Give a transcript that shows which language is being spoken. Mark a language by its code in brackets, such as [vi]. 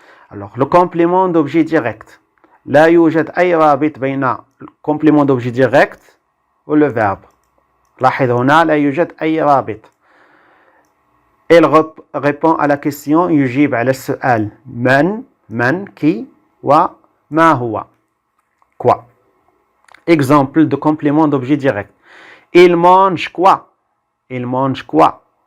[fr] Alors, le complément d'objet direct. [ar] لا يوجد أي رابط بين الكومبليمون [fr] d'objet direct ou le verbe. [ar] لاحظ هنا لا يوجد أي رابط. [fr] Il répond à la question [ar] يجيب على السؤال من [fr] qui [ar] وما هو [fr] quoi. Exemple de complément d'objet direct. Il mange quoi? Il mange quoi?